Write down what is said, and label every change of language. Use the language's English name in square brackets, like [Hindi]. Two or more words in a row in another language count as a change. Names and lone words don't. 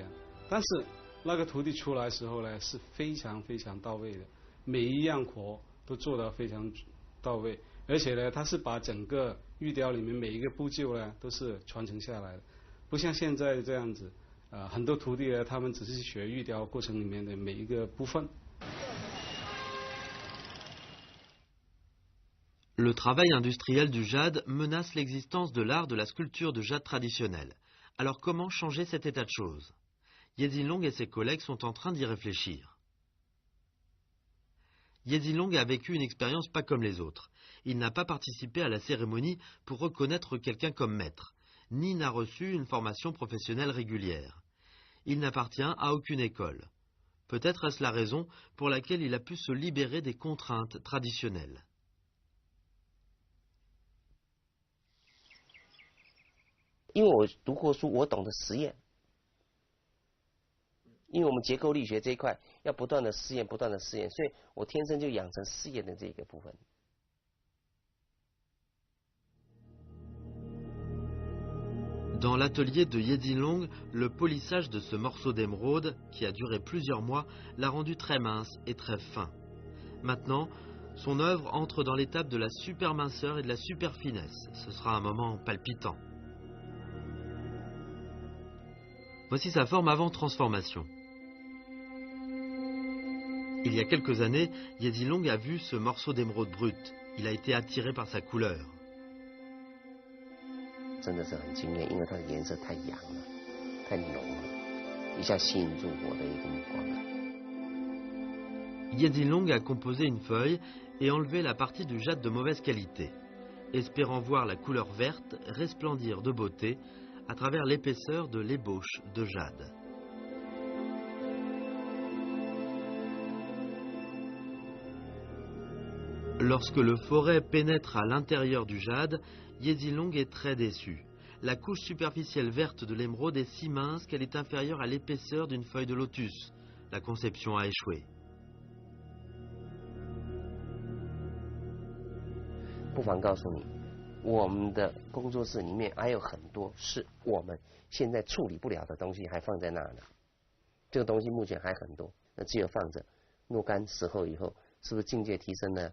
[Chinese] 但是那个徒弟出来的时候呢，是非常非常到位的，每一样活都做得非常到位，而且呢，他是把整个玉雕里面每一个步骤呢都是传承下来的，不像现在这样子，很多徒弟呢，他们只是学玉雕过程里面的每一个部分。 [French] Le travail industriel du jade menace l'existence de l'art de la sculpture de jade traditionnelle. Alors comment changer cet état de choses? Yedinlong et ses collègues sont en train d'y réfléchir. Yedinlong a vécu une expérience pas comme les autres. Il n'a pas participé à la cérémonie pour reconnaître quelqu'un comme maître, ni n'a reçu une formation professionnelle régulière. Il n'appartient à aucune école. Peut-être est-ce la raison pour laquelle il a pu se libérer des contraintes traditionnelles. [Chinese] 因为我读过书，我懂得实验。因为我们结构力学这一块要不断的试验，不断的试验，所以我天生就养成试验的这个部分。 [French] Dans l'atelier de Yedinlong, le polissage de ce morceau d'émeraude, qui a duré plusieurs mois, l'a rendu très mince et très fin. Maintenant, son œuvre entre dans l'étape de la super minceur et de la super finesse. Ce sera un moment palpitant. Voici sa forme avant transformation. Il y a quelques années, Yezilong a vu ce morceau d'émeraude brute. Il a été attiré par sa couleur. [Chinese] 真的是很惊艳，因为它的颜色太阳了，太浓了，一下吸引住我的一个目光。 [French] Yezilong a composé une feuille et enlevé la partie du jade de mauvaise qualité, espérant voir la couleur verte resplendir de beauté à travers l'épaisseur de l'ébauche de jade. Lorsque le forêt pénètre à l'intérieur du jade, Yezilong est très déçu. La couche superficielle verte de l'émeraude est si mince qu'elle est inférieure à l'épaisseur d'une feuille de lotus. La conception a échoué. [Chinese] 不妨告诉你，我们的工作室里面还有很多是我们现在处理不了的东西，还放在那呢。这个东西目前还很多，那只有放着，若干时候以后，是不是境界提升呢？